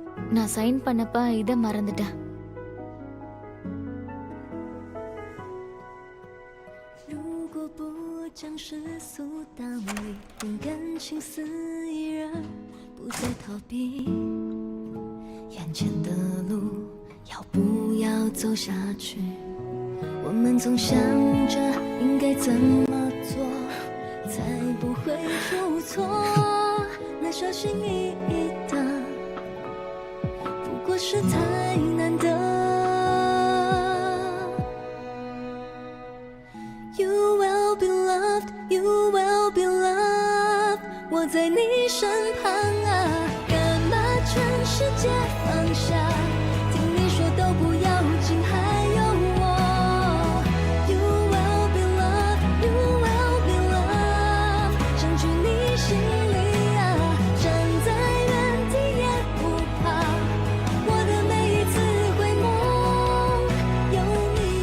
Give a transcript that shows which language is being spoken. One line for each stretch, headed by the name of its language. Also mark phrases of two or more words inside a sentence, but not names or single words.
Tamil: நான் சைன் பண்ணப்ப இதை மறந்துட்டேன்.
Chinese: 将世俗道理用感情肆意而不再逃避，眼前的路要不要走下去？我们总想着应该怎么做才不会出错，那小心翼翼的不过是太难得。
English: You will be loved, you will be loved，
Chinese: 我在你身旁啊，干嘛全世界放下？听你说都不要紧，还有我。
English: You will be loved, you will be loved，
Chinese: 占据你心里啊，站在原地也不怕，我的每一次回眸有你。